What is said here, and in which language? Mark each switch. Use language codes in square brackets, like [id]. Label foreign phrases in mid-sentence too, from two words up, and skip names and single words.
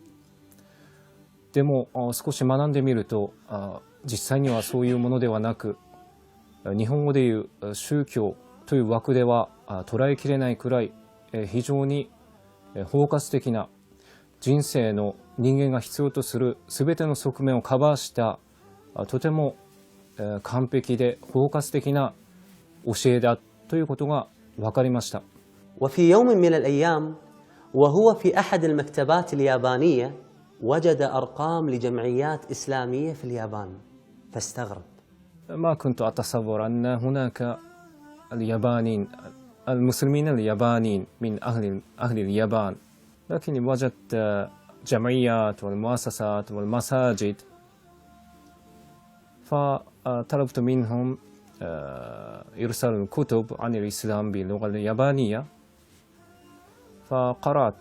[ja] でも少し学んでみると実際にはそういうものではなく、日本語でいう宗教という枠では捉えきれないくらい非常に包括的な人生の人間が必要とする全ての側面をカバーしたとても完璧で包括的な教えだということが分かりました。 [ar] وفي يوم من الأيام وهو في أحد المكتبات اليابانية وجد أرقام لجمعيات إسلامية في اليابان فاستغرب. ما كنت أتصور أن هناك اليابانيين المسلمين اليابانيين من أهل اليابان، لكن وجدت جمعيات والمؤسسات والمساجد، فطلبت منهم إرسال الكتب عن الإسلام باللغة اليابانية فقرأت.